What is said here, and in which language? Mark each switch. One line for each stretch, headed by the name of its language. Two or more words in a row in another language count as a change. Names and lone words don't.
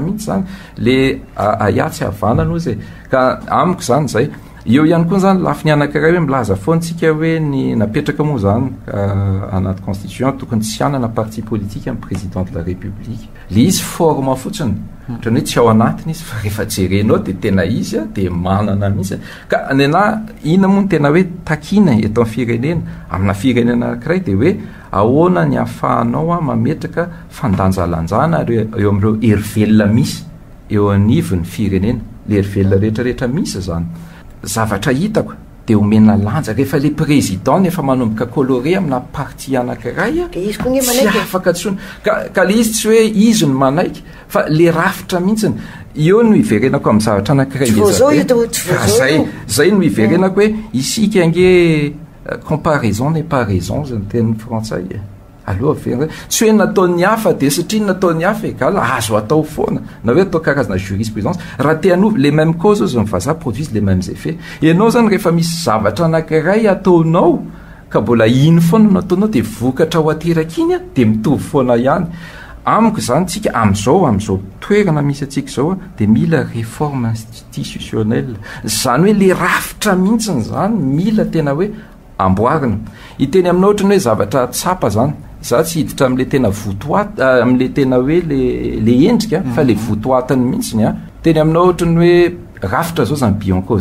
Malagasy: mihitsy zany le ayatsy havana no zay ka amiko zany zay eo ihany koa zany lafiny anankiray hoe milaza foantsika hoe ny napetraka moa zany anaty constitution tokony tsy hanana parti politique amin'ny
French: président de la république
Malagasy: le izy forme fotsiny ohatrany hoe tsy ao anatiny izy fa rehefa jerenao dia tena izy dia manana mihitsy ka nena ina moa ny tena hoe takina eto amin'ny firenena amina firenena anankiray dia hoe ahoana ny ahafahanao mametraka fandanjalanjana eo amin'ireo hery velona misy eo anivon'ny firenena le hery velona rehetrarehetra misy zany zavatra hitako dia omena lanja rehefa
French: le président
Malagasy: nefa manomboka coloré amina parti anankiray tsy afaka tsony ka le izy tsy hoe izy no manaiky fa le rafitra mihitsiny eo no iverenako amin'ny zavatra anankiray zay no iverenako hoe isika ange
French: comparaison n'est pas raison
Malagasy: zany teny frantsay aloha verina tsy hoe nataon'ny hafa dia satria nataon'ny hafa egala azo atao foana na hoe atao karazana jurisprudence raha teanov
French: les mêmes causes
Malagasy: zany vazaha
French: produisent les mêmes effets
Malagasy: ianao zany rehefa misy zavatra anankiray ataonao ka mbola iny foana no ataonao dia vokatra ho ateraka iny dia mitovy foana ihany amiko zany tsika amin'izao toerana misy atsika zao dia mila
French: réforme institutionnelle
Malagasy: zany hoe le rafitra mihitsiny zany mila tena hoe amboarina hiteny aminao ohatrany hoe zavatra tsapa zany za tsy hiditra amin'le tena votoata amin'le tena hoe le endrika fa le votoatany mihitsiny teny aminao ohatrany hoe rafitra zao zany bianco